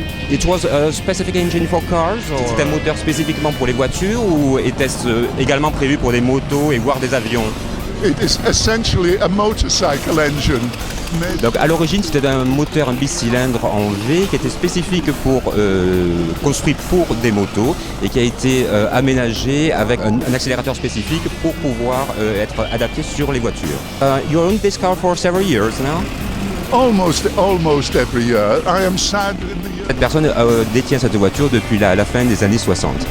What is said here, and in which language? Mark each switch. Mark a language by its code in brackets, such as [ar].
[en] It was a specific engine for cars? [fr] C'est un moteur spécifiquement pour les voitures ou était-ce également prévu pour des motos et voire des avions? [en] It is essentially a motorcycle engine. [fr] Donc à l'origine c'était un moteur, un bicylindre en V qui était spécifique construit pour des motos et qui a été aménagé avec un accélérateur spécifique pour pouvoir être adapté sur les voitures. [en] You own this car for several years now? Almost every year. I am sad in the year. [fr] Cette personne détient cette voiture depuis la fin des années 60.